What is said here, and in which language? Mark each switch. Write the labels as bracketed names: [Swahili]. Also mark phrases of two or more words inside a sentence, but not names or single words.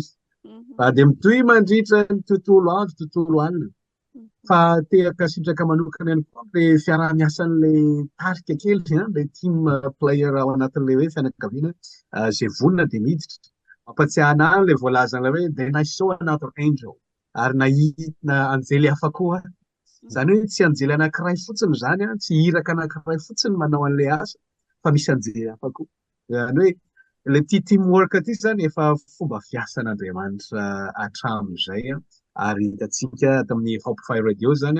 [Malagasy] Fa dia mitohy mandritra ny tontolo andro, tontolo alina. Fa tehaka sitraka manokana ihany koa le fiarah-miasan'ilay tarika kely ilay [English] team player [Malagasy] ao anatin'ilay hoe fianakaviana zay vonona dia miditra. Mampatsiahy anahy ilay voalazana hoe [English] then I saw another angel, [Malagasy] ary nahita anjely hafa koa. Zany hoe tsy anjely anankiray fotsiny zany, tsy iraka anankiray fotsiny manao an'ilay asa, fa misy anjely hafa koa. Zany hoe ilay teamwork aty zany efa fomba fiasan'Andriamanitra hatramin'izay, ary hitantsika ato amin'ny Hope FM Radio zany.